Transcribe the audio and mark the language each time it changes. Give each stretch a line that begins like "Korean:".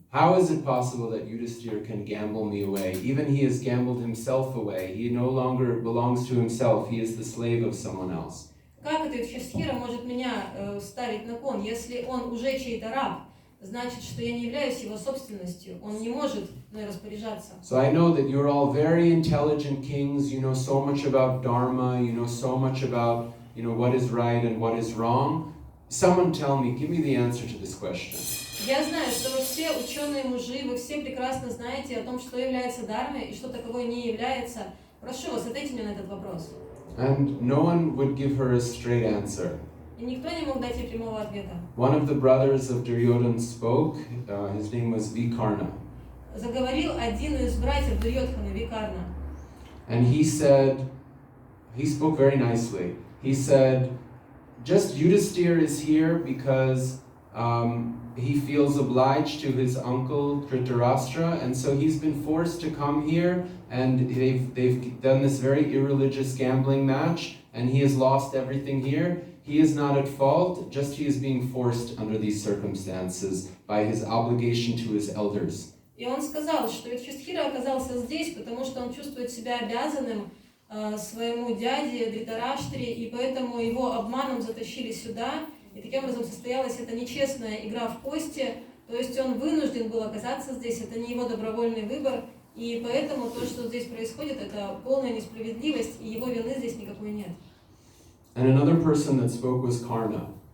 English: How is it possible that Yudhisthira can gamble me away? Even he has gambled himself away. He no longer belongs to himself. He is the slave of someone else.
Russian: Как это Юдхишthира может меня ставить на кон, если он уже чей-то раб? Значит, что я не являюсь его собственностью. Он не может мной распоряжаться.
English: So I know that you're all very intelligent kings. You know so much about Dharma. You know so much about, what is right and what is wrong. Someone tell me, give me the answer to this question.
Russian: Я знаю, что вы все ученые мужи, вы все прекрасно знаете о том, что является дharмой и что таковой не является. Прошу вас, ответьте мне на этот вопрос.
English: And no one would give her a straight answer.
Russian: И никто не мог дать ей прямого ответа.
English: One of the brothers of Duryodhana spoke. His name was Vikarna.
Russian: Заговорил один из братьев Дурьодхана, Викарна.
English: And he spoke very nicely. He said, just Yudhisthira is here because he feels obliged to his uncle Dhritarashtra, and so he's been forced to come here, and they've done this very irreligious gambling match, and he has lost everything here. He is not at fault, just he is being forced under these circumstances by his obligation to his elders.
Russian: И он сказал, что Юдхишthира оказался здесь, потому что он чувствует себя обязанным своему дяде Дритараштре, и поэтому его обманом затащили сюда, и таким образом состоялась эта нечестная игра в кости, то есть он вынужден был оказаться здесь, это не его добровольный выбор, и поэтому то, что здесь происходит, это полная несправедливость, и его вины здесь никакой нет.
English: And another person that spoke was Karna.